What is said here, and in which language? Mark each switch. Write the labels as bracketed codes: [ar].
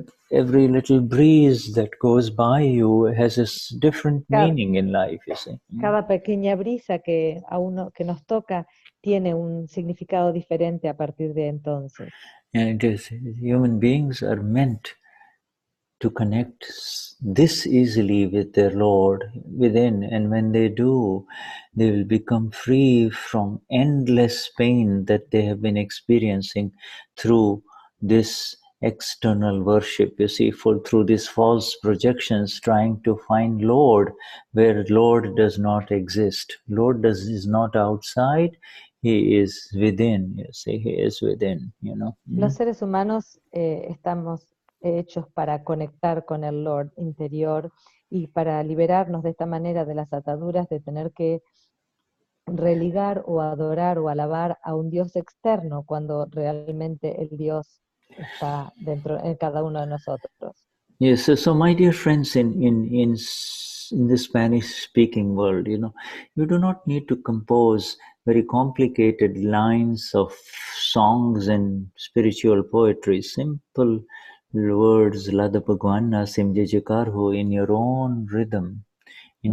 [en] every little breeze that goes by you has a different meaning in life, you see. [es] Cada pequeña brisa que nos toca tiene un significado diferente a partir de entonces. [en] And human beings are meant to connect this easily with their Lord within, and when they do, they will become free from endless pain that they have been experiencing through this external worship, you see, through these false projections, trying to find Lord where Lord does not exist. Lord is not outside, He is within, you see, He is within, you know. [es] Los seres humanos estamos hechos para conectar con el Lord interior y para liberarnos de esta manera de las ataduras de tener que religar o adorar o alabar a un Dios externo cuando realmente el Dios está dentro en cada uno de nosotros. [en] Yes, so my dear friends in the Spanish-speaking world, you know, you do not need to compose very complicated lines of songs and spiritual poetry. Simple words, Lada Bhagwana, Simje Jakarho, in your own rhythm, in